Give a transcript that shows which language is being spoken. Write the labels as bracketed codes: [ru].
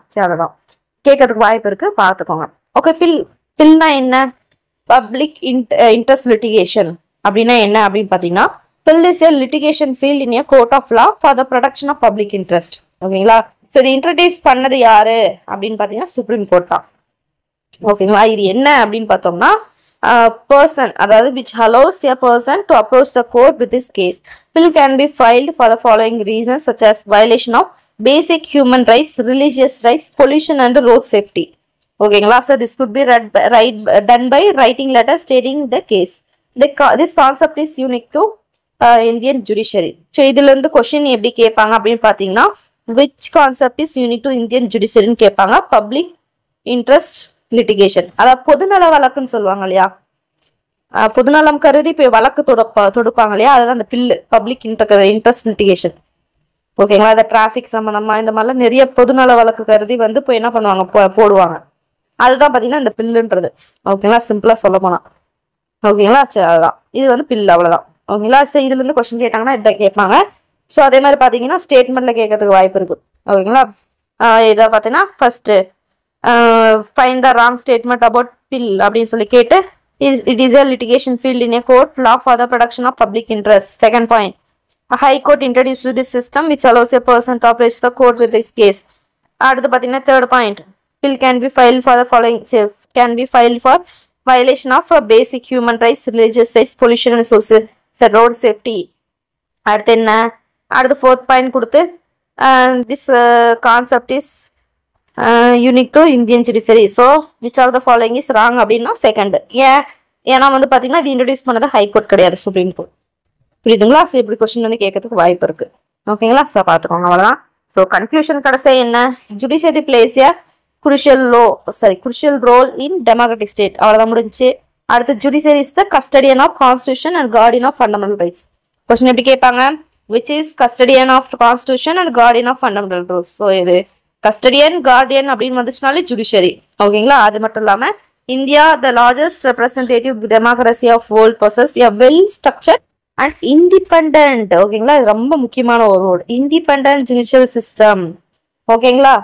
[ta] சரி அதான் கேட்கறதுக்கு வாய்ப்பு இருக்கு, பார்த்துக்கோங்க. ஓகே. பில்னா என்ன? [en] public interest litigation [ta] அப்படின்னா என்ன அப்படின்னு பாத்தீங்கன்னா [en] PIL is a litigation filed in a court of law for the protection of public interest. ஓகேங்களா. [ta] ஸோ இது இன்ட்ரடியூஸ் பண்ணது யாரு அப்படின்னு பாத்தீங்கன்னா சுப்ரீம் கோர்ட் தான். ஓகேங்களா. இது என்ன அப்படின்னு பார்த்தோம்னா [en] person அதாவது which allows a person to approach the court with this case. Bill can be filed for the following reasons such as violation of basic human rights, religious rights, pollution and road safety. ஓகேங்களா. So this could be done by writing letter stating the case. This concept is unique to Indian judiciary. [ta] So இதுல இருந்து question எப்படி கேட்பாங்க அப்படின்னு பாத்தீங்கன்னா [en] which concept is unique to Indian judiciary [ta] கேட்பாங்க. Public interest litigation, அதாவது பொதுநல வழக்குன்னு சொல்லுவாங்க இல்லையா. பொதுநலம் கருதி இப்ப வழக்கு தொடுப்பாங்க இல்லையா, அதுதான் அந்த பில்லு பப்ளிக் இன்ட்ரெஸ்ட் லிட்டிகேஷன். ஓகேங்களா. அந்த டிராபிக் சம்பந்தமா இந்த மாதிரிலாம் நிறைய பொதுநல வழக்கு கருதி வந்து இப்போ என்ன பண்ணுவாங்க போடுவாங்க. அதுதான் பாத்தீங்கன்னா இந்த பில்லுன்றது. ஓகேங்களா. சிம்பிளா சொல்ல போனா ஓகேங்களா. சரி அதுதான் இது வந்து பில், அவ்வளவுதான். ஓகேங்களா. சரி இதுல இருந்து கொஸ்டின் கேட்டாங்கன்னா இதை கேட்பாங்க. ஸோ அதே மாதிரி பாத்தீங்கன்னா ஸ்டேட்மெண்ட்ல கேட்கறதுக்கு வாய்ப்பு இருக்கு. ஓகேங்களா. இதை பாத்தீங்கன்னா first [en] find the wrong statement about pill [ta] அப்படின்னு சொல்லி கேட்டு [en] it is a litigation field in a court law for the protection of public interest. Second point, a high court introduced this system which allows a person to approach the court with this case. [ta] அடுத்து பாத்தீங்கன்னா [en] third point, pill can be filed for the following, can be filed for violation of basic human rights, religious rights, pollution and social road safety. [ta] அடுத்து என்ன, அடுத்து [en] fourth point கொடுத்து this concept is unique to Indian judiciary. So which of the following is wrong அப்படின்னா செகண்ட். [ta] ஏன்னா வந்து பாத்தீங்கன்னா இது introduce பண்ணது ஹை கோர்ட் கிடையாது, சுப்ரீம் கோர்ட். புரியுதுங்களா. ஸோ இப்படி கொஸ்டின் வந்து கேட்கறதுக்கு வாய்ப்பு இருக்கு. ஓகேங்களா. ஸோ பார்த்துக்கோங்க, அவ்வளவுதான். [en] so confusion [ta] கடைசி என்ன, [en] Judiciary plays a crucial role in democratic state. [ta] அவ்வளவுதான் முடிஞ்சு. [en] அடுத்து judiciary is the custodian of constitution and guardian of fundamental rights. [ta] Question எப்படி கேட்பாங்க, [en] which is custodian of constitution and guardian of fundamental rules. [ta] So இது custodian Guardian அப்படின்னு வந்துச்சுனாலே judiciary. ஓகேங்களா. அது மட்டும் இல்லாம [en] India the largest representative democracy of world possess a well structured and independent. ஓகேங்களா. [ta] இது ரொம்ப முக்கியமான ஒரு வேர்டு, இண்டிபெண்டன்ட் ஜுடிஷியல் சிஸ்டம். ஓகேங்களா.